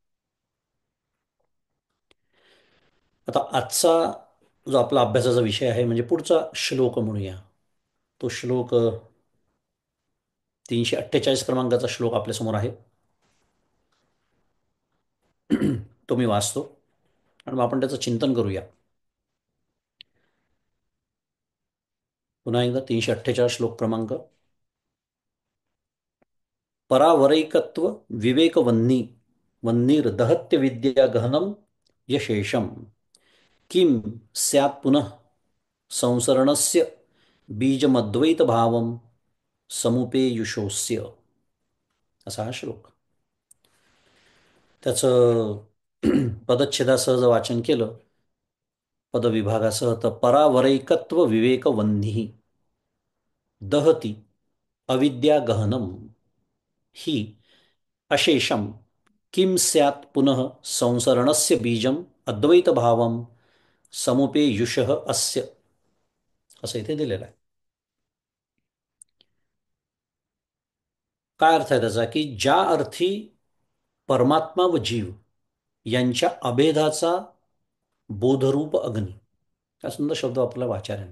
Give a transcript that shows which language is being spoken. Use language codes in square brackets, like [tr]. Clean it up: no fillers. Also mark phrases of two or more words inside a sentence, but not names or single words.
[mr] आता आजचा जो आपला अभ्यासाचा विषय आहे, म्हणजे पुढचा श्लोक म्हणूया, तो श्लोक 348 क्रमांकाचा श्लोक आपल्यासमोर आहे. तो मी वाचतो आणि मग आपण त्याचं चिंतन करूया. पुन्हा एकदा 348 श्लोक क्रमांक. [sa] परावरैकत्व विवेकवन्नी वन्नीर्दहत्य विद्या गहनम यशेषम, किम स्यात् पुनः संसरणस्य बीजमद्वैत भावम समुपेयुषोस्य. [mr] असा हा श्लोक. त्याचं पदच्छेदासह जर वाचन केलं, पदविभागासह, तर [sa] परावरैकत्व विवेकवन्नी दहती अविद्या गहनम ही अशेषम किम स्यात् पुनः संसरणस्य बीजम अद्वैत भावम समुपेयुषः अस्य, [mr] असं इथे दिलेलं आहे. काय अर्थ आहे त्याचा? की ज्या अर्थी परमात्मा व जीव यांच्या अभेदाचा बोधरूप अग्नी, हा सुंदर शब्द वापरला आचार्यांनी.